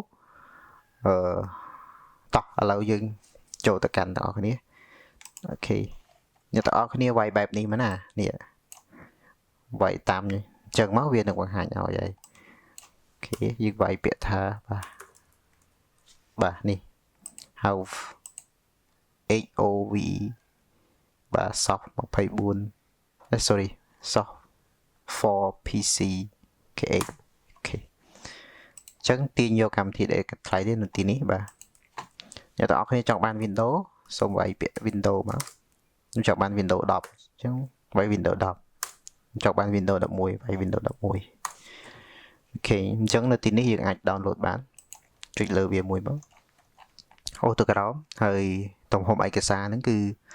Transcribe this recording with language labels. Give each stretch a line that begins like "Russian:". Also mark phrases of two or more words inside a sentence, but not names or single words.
Khmer: តោះឥឡូវយើងចូលទៅកាន់ទាំងអស់គ្នាអូខេអ្នកទាំងអស់គ្នាវាយបែបនេះមកណានេះវាយតាមអញ្ចឹងមកវានឹងបង្ហាញឲ្យហើយអូខេយើងវាយពាក្យថា បាទនេះ HOV បាទ
English: soft 24 sorry soft for PC KX
Khmer: អូខេអញ្ចឹងទាញយកកម្មវិធី ដែលថ្លៃនេះនៅទីនេះបាទអ្នកទាំងអស់គ្នាចង់បាន Windows សូមវាយពាក្យ Windows មកខ្ញុំចង់បាន Windows 10អញ្ចឹងវាយ Windows 10ចង់បាន Windows 11វាយ Windows 11អូខេអញ្ចឹងនៅទីនេះយើងអាច download បានចុចលើវាមួយមកអូទៅក្រោមហើយទំហំឯកសារហ្នឹងគឺ